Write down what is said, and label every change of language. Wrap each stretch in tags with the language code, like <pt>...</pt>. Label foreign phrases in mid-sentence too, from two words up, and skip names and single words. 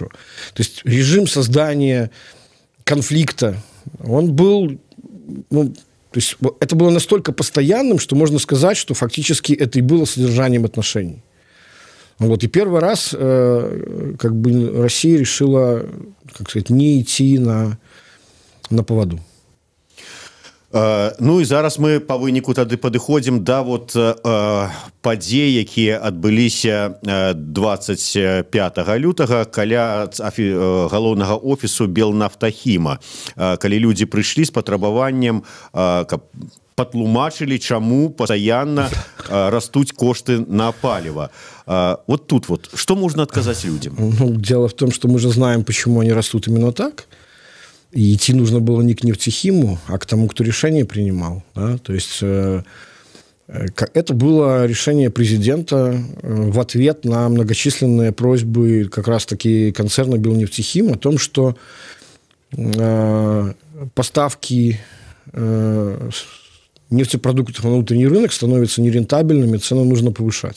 <ru>То есть режим создания конфликта, он был, ну, то есть это было настолько постоянным, что можно сказать, что фактически это и было содержанием отношений. Вот, и первый раз как бы Россия решила, как сказать, не идти на поводу.</ru> <be>Ну і зараз мы па выніку тады падыходзім да вот падзей, якія адбыліся 25 лютага каля галоўнага офісу Белнафтахіма, калі людзі прыйшлі з патрабаваннем, каб патлумачылі, чаму пастаянна растуць кошты на паліва.</be> <ru>Вот тут вот, что можно отказать людям? Ну, дело в том, что мы же знаем, почему они растут именно так. И идти нужно было не к Нефтехиму, а к тому, кто решение принимал. Да? То есть это было решение президента в ответ на многочисленные просьбы как раз-таки концерна Белнефтехим о том, что поставки нефтепродуктов на внутренний рынок становятся нерентабельными, цены нужно повышать.</ru>